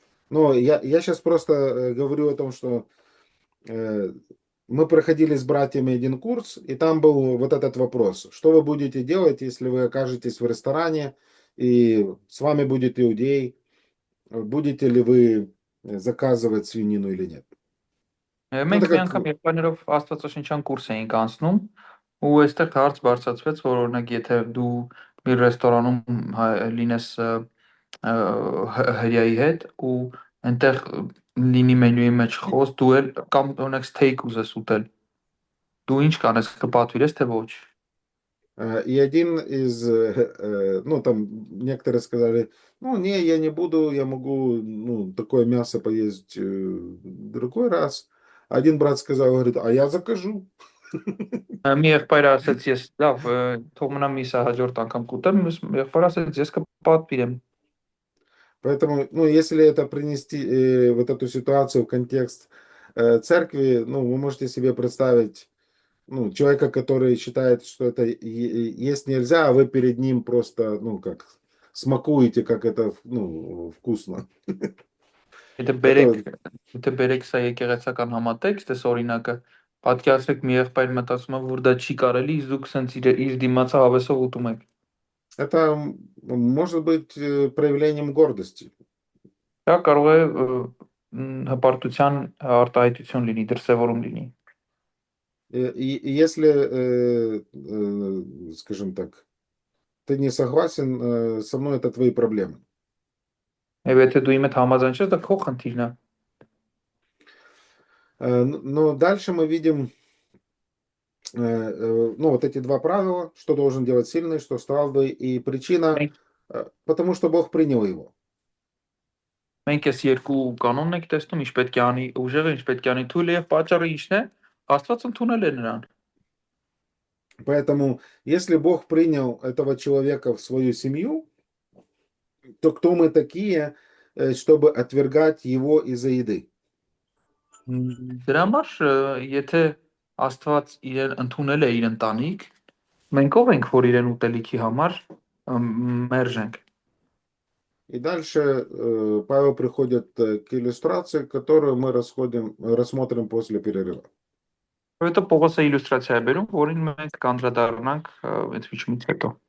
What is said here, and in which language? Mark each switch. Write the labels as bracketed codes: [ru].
[ru] Но я сейчас просто говорю о том, что мы проходили с братьями один курс, и там был вот этот вопрос. Что вы будете делать, если вы окажетесь в ресторане, и с вами будет иудей? Будете ли вы заказывать свинину или нет? [hy] Մենք մի անգամ եղբայրներով աստվածաշնչյան կուրս էինք անցնում, ու այստեղ հարց բարձրացվեց, որ օրինակ եթե դու մի ռեստորանում լինես հրեայի հետ ու այնտեղ լինի մենյուի մեջ խոս, դու էլ կամ օրինակ steak ուզես ուտել, Դու ինչ կանես, կպատվիրես թե ոչ։ [ru] И один из, ну, там некоторые сказали, ну, не, я не буду, я могу, ну, такое мясо поесть другой раз. Один брат сказал, говорит, а я закажу. [hy] Մի եղբայր ասաց ես լավ, թող մնա միսը հաջորդ անգամ կուտեմ, մյուս եղբայր ասաց ես կպատվիրեմ։ [ru] Поэтому, ну, если это принести вот эту ситуацию в контекст церкви, ну, вы можете себе представить, ну, человека, который считает, что это есть нельзя, а вы перед ним просто, ну, как смакуете, как это, ну, вкусно. [hy] Եթե [ru] Это, [hy] բերեք սա եկեղեցական համատեքստը, օրինակը, պատկերացրեք մի եղբայր մտածում է, որ դա չի կարելի, իսկ դուք սենց իր դիմացը հավեսով ուտում եք։ [ru] это может быть проявлением гордости. [hy] Դա կարող է հպարտության արտահայտություն լինի, դրսևորում լինի։ [ru] И если, скажем так, ты не согласен со мной, это твои проблемы. [hy] Եվ եթե դու իմ հետ համաձայն չես, դա քո խնդիրն է։ [ru] Но дальше мы видим, ну, вот эти два правила, что должен делать сильный, что слабый, и причина, потому что Бог принял его. [hy] Մենք այս երկու կանոնն ենք տեսնում, ինչ պետք է անի ուժեղը, ինչ պետք է անի թույլը եւ պատճառը ինչն է, Աստված ընդունել է նրան։ [ru] Поэтому, если Бог принял этого человека в свою семью, то кто мы такие, чтобы отвергать его из-за еды? [hy] Դրա համար, եթե Աստված իրեն ընդունել է իր ընտանիք, մենք ով ենք, որ իրեն ուտելիքի համար մերժենք։ [ru] И дальше Павел приходит к иллюстрации, которую мы рассмотрим после перерыва. [hy] Որովհետեւ Պողոսը իլյուստրացիա է բերում, որին մենք կանդրադառնանք այդ միջից հետո։